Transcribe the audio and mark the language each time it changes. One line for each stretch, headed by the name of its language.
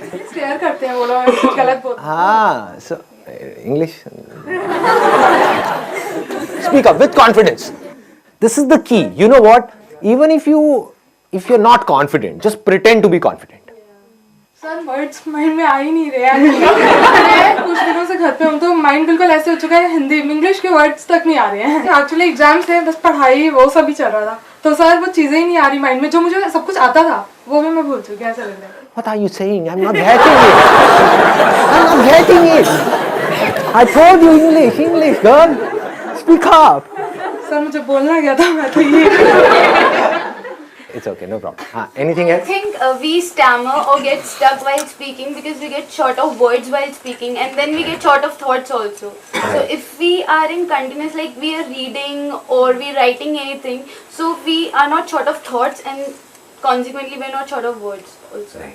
Hindi: Stare करते हैं वो लोग गलत बोलते हैं.
English: So English. Speak up with confidence. This is the key. You know what? Even if you're not confident, just pretend to be confident.
Hindi: Sir words mind में आ ही नहीं रहे हैं. कुछ दिनों से घर पे हूँ तो माइंड बिल्कुल ऐसे हो चुका है, हिंदी इंग्लिश के वर्ड्स तक नहीं आ रहे हैं. एक्चुअली एग्जाम्स थे, बस पढ़ाई वो सब ही चल रहा था, तो सर वो चीजें ही नहीं आ रही माइंड में, जो मुझे सब कुछ आता था वो भी मैं भूल चुकी हूँ. ऐसा लग रहा है.
English: What are you saying? I'm not getting it. I'm not getting it. I told you English, girl. Speak up.
Hindi: Sir मुझे बोलना क्या था, मैं तो ये.
English: It's okay, no problem. Anything else? I think we stammer or get stuck while speaking because we get short of words while speaking, and then we get short of thoughts also. So if we are in continuous, like we are reading or we writing anything, so we are not short of thoughts and consequently we are not short of words also.